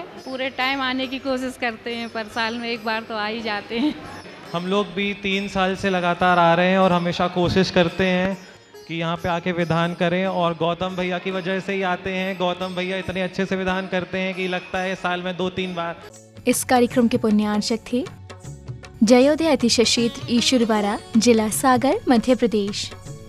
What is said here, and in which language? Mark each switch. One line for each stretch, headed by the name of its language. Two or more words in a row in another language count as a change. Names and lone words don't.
Hindi: पूरे टाइम आने की कोशिश करते हैं, पर साल में एक बार तो आ ही जाते हैं। हम लोग भी 3 साल से लगातार आ रहे हैं और हमेशा कोशिश करते हैं कि यहाँ पे आके विधान करें, और गौतम भैया की वजह से ही आते हैं। गौतम भैया इतने अच्छे से विधान करते हैं कि लगता है साल में 2-3 बार। इस कार्यक्रम के पुण्यार्चक थे जयोदय अतिशय क्षेत्र ईश्वरवाड़ा, जिला सागर, मध्य प्रदेश।